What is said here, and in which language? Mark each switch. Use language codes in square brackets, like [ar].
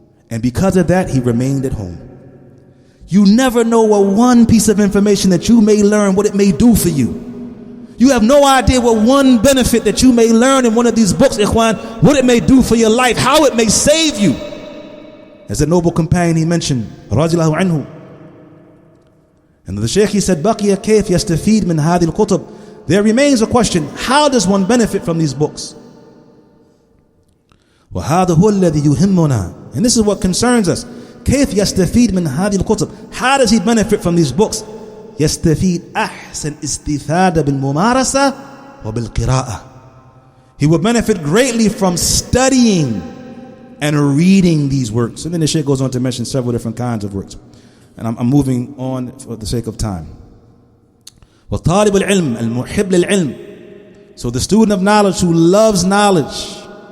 [en] And because of that, he remained at home. You never know what one piece of information that you may learn, what it may do for you. You have no idea what one benefit that you may learn in one of these books, ikhwan, what it may do for your life, how it may save you. As a noble companion he mentioned, radiallahu anhu. And the Shaykh, he said, [ar] بَقِيَ كَيْفْ يَسْتَفِيدْ مِنْ هَذِي الْكُتُبِ. [en] There remains a question, how does one benefit from these books? [ar] وَهَذَا هُوَ الَّذِي يُهِمُّنَا. [en] And this is what concerns us. [ar] كيف يستفيد من هذه الكتب? [en] How does he benefit from these books? [ar] يستفيد أحسن استفادة بالممارسة وبالقراءة. [en] He will benefit greatly from studying and reading these works. And then the Shaykh goes on to mention several different kinds of works. And I'm moving on for the sake of time. [ar] وطالب العلم المحب للعلم. [en] So the student of knowledge who loves knowledge.